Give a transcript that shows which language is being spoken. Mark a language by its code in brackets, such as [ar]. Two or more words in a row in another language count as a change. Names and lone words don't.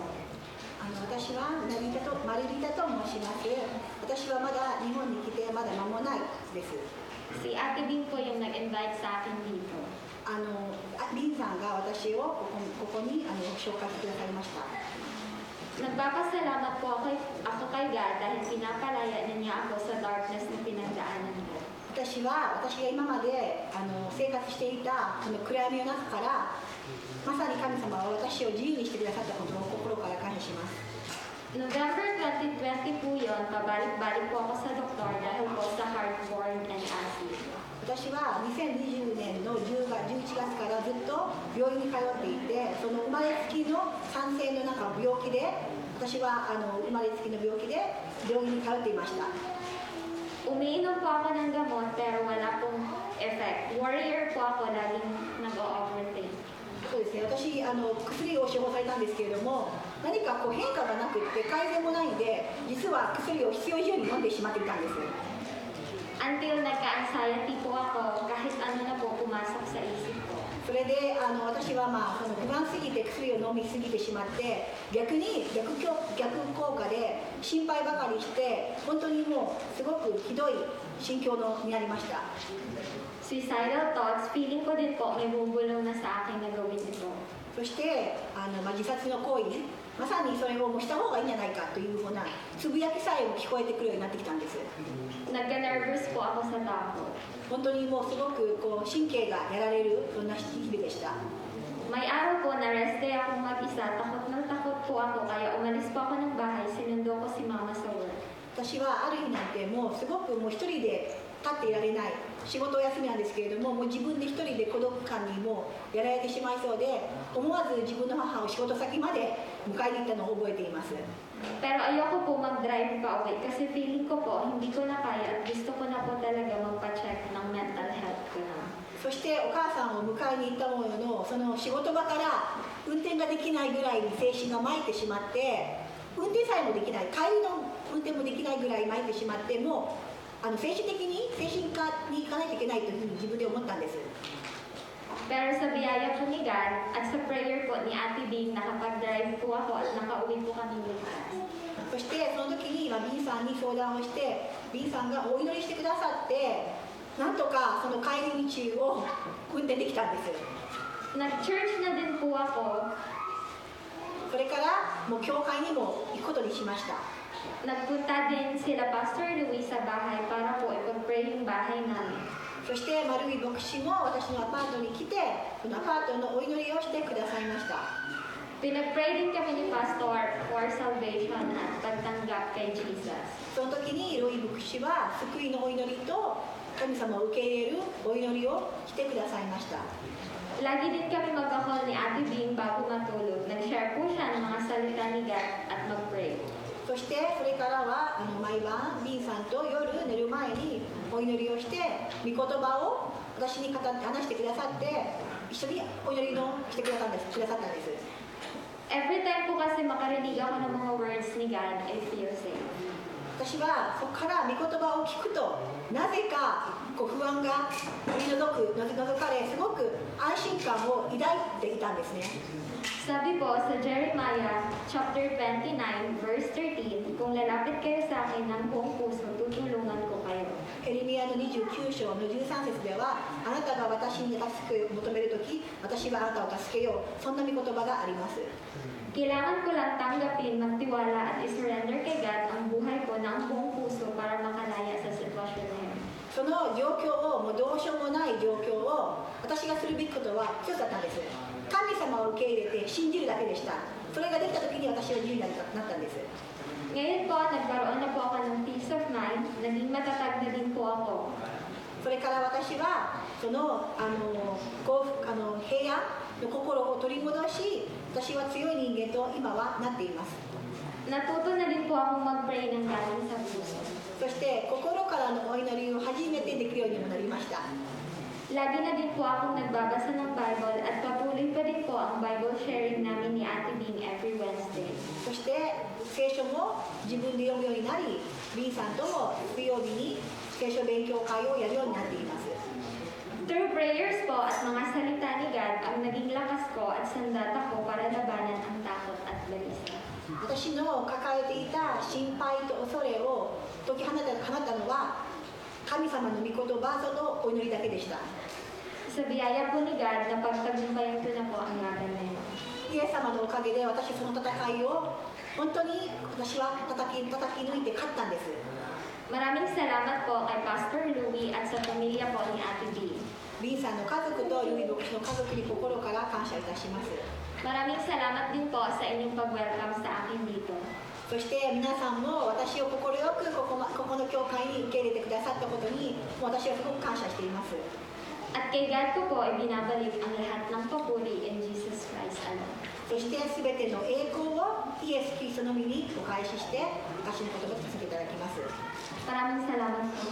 [ja] 私はマリリタと申します。私はまだ日本に来てまだ間もないです。 [tl] Si Ate Bing po yung nag-invite sa akin dito. [ja] リンさんが私をここに紹介してくださいました。 [tl] Nagpapasalamat po ako kay God dahil pinapalaya niya ako sa darkness na pinagdaanan ko. [ja] 私が今まで生活していたその暗闇の中からまさに神様は私を自由にしてくださったことを心から感謝します。 [tl] November 2020 po yun, pabalik-balik po ako sa doktor dahil po sa [en] heartburn and acid. [ja] 私は2020年の11月からずっと病院に通っていて、その生まれつきの酸性の病気で、私は生まれつきの病気で病院に通っていました。 [tl] Umiinom po ako ng gamot pero wala pong effect. Warrior po ako, laging nag-overthink. [ja] そうですね、私薬を処方されたんですけれども、何か変化がなくって改善もないんで、実は薬を必要以上に飲んでしまっていたんです。 [tl] Until nagka-anxiety po ako, kahit ano na po pumasok sa isip ko. [ja] それで私はその不安すぎて薬を飲みすぎてしまって、逆効果で心配ばかりして、本当にもうすごくひどい心境になりました。 [en] Suicidal thoughts, [tl] feeling ko din po may bubulong na sa akin na gawin ito. [ja] そして自殺の行為ね、まさにそれをもうした方がいいんじゃないかというふうなつぶやきさえも聞こえてくるようになってきたんです。 [tl] Nagka-nervous po ako sa takot. [ja] 本当にもうすごく神経がやられるそんな日々でした。 [tl] May araw po na [en] rest day [tl] akong mag-isa, takot po ako, kaya umalis po ako ng bahay, sinundo ko si mama sa work. [ja] 私はある日なんてもうすごくもう一人で立っていられない、仕事お休みなんですけれども、もう自分で一人で孤独感にもやられてしまいそうで、思わず自分の母を仕事先まで迎えに行ったのを覚えています。 [tl] Pero ayoko po mag-drive pa uwi kasi feeling ko po hindi ko na kaya at gusto ko na po talaga magpa-check ng [en] mental health [tl] ko na. [ja] そしてお母さんを迎えに行ったものの、その仕事場から運転ができないぐらいに精神が参ってしまって、運転さえもできない、帰りの運転もできないぐらい参ってしまって、もう精神的に精神科に行かないといけないというふうに自分で思ったんです。 [tl] Pero sa biyaya po ni God at sa prayer po ni Ate Bing, nakapag-drive po ako at nakauwi po kami ligtas. [ja] そしてその時にBさんに相談をして、Bさんがお祈りしてくださって、なんとかその帰り道を運転できたんです。 [tl] Nag-church na din po ako. [ja] それからもう教会にも行くことにしました。 [tl] Nagpunta din sila Pastor Louis sa bahay para po ipag-pray yung bahay namin. [ja] そして丸井牧師も私のアパートに来てこのアパートのお祈りをしてくださいました。 [tl] Pinag-pray din kami ni Pastor [en] for salvation [tl] at pagtanggap kay Jesus. [ja] その時にロイ牧師は救いのお祈りと神様を受け入れるお祈りをしてくださいました。 [tl] Lagi din kami mag-call ni Ate Bing bago matulog. Nag-share po siya ng mga salita ni God at mag-pray. [ja] そしてそれからは毎晩ビンさんと夜寝る前にお祈りをして御言葉を私に話してくださって一緒にお祈りのしてくださったんです。 [en] Every time [tl] po kasi makarinig ako ng mga words ni God, [en] I feel safe. [ja] 私はそこから御言葉を聞くとなぜか不安が取り除かれすごく安心感を抱いていたんですね。 [tl] Sabi po sa [en] Jeremiah chapter 29 verse 13, [tl] kung lalapit kayo sa akin ng buong puso, tutulungan ko kayo. [ja] エレミヤの29章の13節ではあなたが私に助けを求めるとき私はあなたを助けようそんな御言葉があります。 [tl] Kailangan ko lang tanggapin, magtiwala at isurrender kay God ang buhay ko ng buong puso para makalaya sa sitwasyon na yun. [ja] その状況をもうどうしようもない状況を私がするべきことは一つだったんです。神様を受け入れて信じるだけでした。それができた時に私は自由になったんです。 [tl] Ngayon po, nagkaroon na po ako ng [en] peace of mind, [tl] naging matatag na din po ako. [ja] それから私はその平安の心を取り戻し私は強い人間と今はなっています。 [tl] Natuto na din po akong mag-pray ng galing sa puso. [ja] そして心からのお祈りを初めてできるようにもなりました。 [tl] Lagi na din po akong nagbabasa ng Bible at patuloy pa din po ang [en] Bible sharing [tl] namin ni Ate Bing [en] every Wednesday. [ja] そして聖書も自分で読むようになり、ビンさんとも水曜日に聖書勉強会をやるようになっています。 [tl] Through prayers po at mga salita ni God, ang naging lakas ko at sandata ko para labanan ang takot at balisa. [ja] 私の抱えていた心配と恐れを解き放ったのは神様の御言葉そのお祈りだけでした。 [tl] Sa biyaya po ni God, napagtagumpayan ko na po ang laban na yun. [ja] イエス様のおかげで私その戦いを本当に私は叩き抜いて勝ったんです。 [tl] Maraming salamat po kay Pastor Louie at sa pamilya po ni Ate B. [ja] ビンさんの家族とユミ牧師の家族に心から感謝いたします。 [tl] Maraming salamat din po sa inyong pag-welcome sa akin dito. [ja] そして皆さんも私を快くここの教会に受け入れてくださったことに私はすごく感謝しています。 [tl] At kay God ko po, ibinabalik ang lahat ng papuri [en] in Jesus Christ alone. [ja] そして全ての栄光をイエス・キリストのみにお返しして私の言葉をさせていただきます。 [tl] Maraming salamat po.